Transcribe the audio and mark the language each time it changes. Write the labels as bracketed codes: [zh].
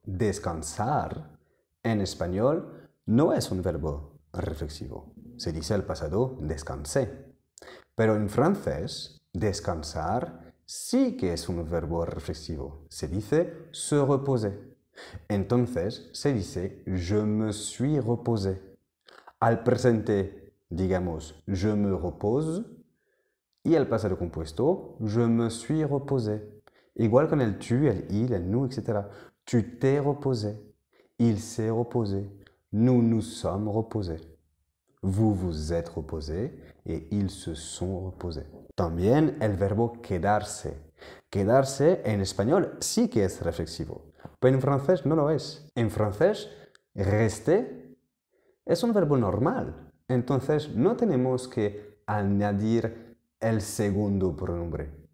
[es] Descansar en español no es un verbo reflexivo. Se dice al pasado descansé. Pero en francés, descansar sí que es un verbo reflexivo. Se dice [fr] se reposer. [es] Entonces se dice [fr] je me suis reposé. [es] Al presente, digamos [fr] je me repose. [es] Y al pasado compuesto, [fr] je me suis reposé. [es] Igual con el tu, el il, el nous, etc. [fr] Tu t'es reposé. Il s'est reposé. Nous nous sommes reposés. Vous vous êtes reposés et ils se sont reposés. [es] También el verbo quedarse. Quedarse en español sí que es reflexivo, pero en francés no lo es. En francés, rester es un verbo normal. Entonces no tenemos que añadir el segundo pronombre.